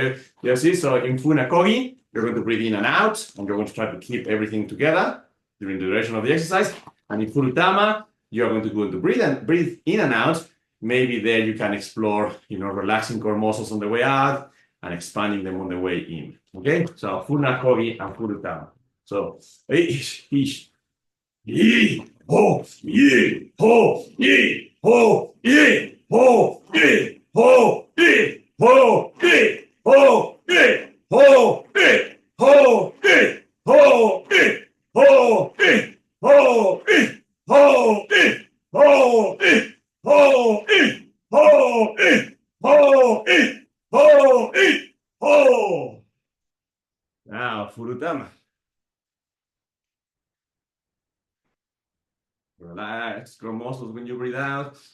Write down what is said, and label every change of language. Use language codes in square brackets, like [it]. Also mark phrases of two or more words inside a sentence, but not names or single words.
[en] So you see, so in Funakogi, you're going to breathe in and out, and you're going to try to keep everything together during the duration of the exercise. And in Furutama, you're going to go to breathe in and out. Maybe there you can explore, relaxing core muscles on the way out and expanding them on the way in. Okay, so Funakogi and Furutama. So ish, ye, ho, ye, ho, ye, ho, ye, ho, ye, ho, ye, ho, ye, ho, ye, ho, ye, ho, ye, ho, ye, ho, ye, ho, ye, ho, ye, ho, ye, ho, ye, ho, ye, ho, ye, ho, ye, ho. Now, Furutama. Relax, grow muscles when you breathe out.